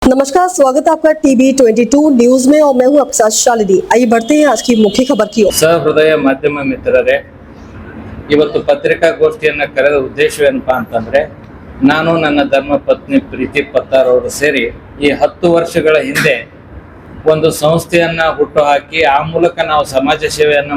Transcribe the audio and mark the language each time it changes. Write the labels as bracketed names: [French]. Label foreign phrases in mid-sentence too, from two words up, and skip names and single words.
[Hindi] नमस्कार, स्वागत है आपका टीवी 22 न्यूज में और मैं हूं आपके साथ शालिनी। आइए बढ़ते हैं आज की मुख्य खबर की ओर। [Kannada] ಸಹೃದಯ ಮಾಧ್ಯಮ ಮಿತ್ರರೇ, ಇವತ್ತು ಪತ್ರಿಕಾಗೋಷ್ಠಿಯನ್ನು ಕರೆದ ಉದ್ದೇಶವೇನಪ್ಪಾ ಅಂತಂದ್ರೆ, ನಾನು ನನ್ನ ಧರ್ಮ ಪತ್ನಿ ಪ್ರೀತಿ ಪತ್ತಾರ್ ಅವರು ಸೇರಿ ಈ 10 ವರ್ಷಗಳ ಹಿಂದೆ ಒಂದು ಸಂಸ್ಥೆಯನ್ನ ಹುಟ್ಟುಹಾಕಿ ಆ ಮೂಲಕ ನಾವು ಸಮಾಜ ಸೇವೆಯನ್ನ